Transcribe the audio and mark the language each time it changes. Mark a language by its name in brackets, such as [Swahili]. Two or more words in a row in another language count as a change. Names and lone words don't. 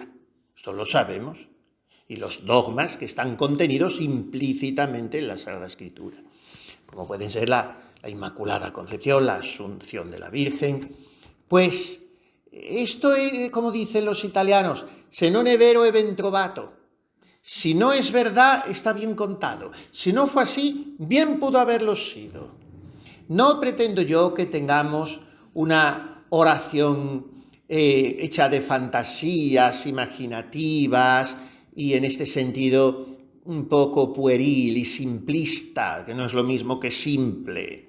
[Spanish] Esto lo sabemos. Y los dogmas que están contenidos implícitamente en la Sagrada Escritura, como pueden ser la Inmaculada Concepción, la Asunción de la Virgen. Pues esto es, como dicen los italianos, [Italian] se non è vero è ben trovato. [Spanish] Si no es verdad, está bien contado. Si no fue así, bien pudo haberlo sido. No pretendo yo que tengamos una oración hecha de fantasías imaginativas y en este sentido un poco pueril y simplista, que no es lo mismo que simple.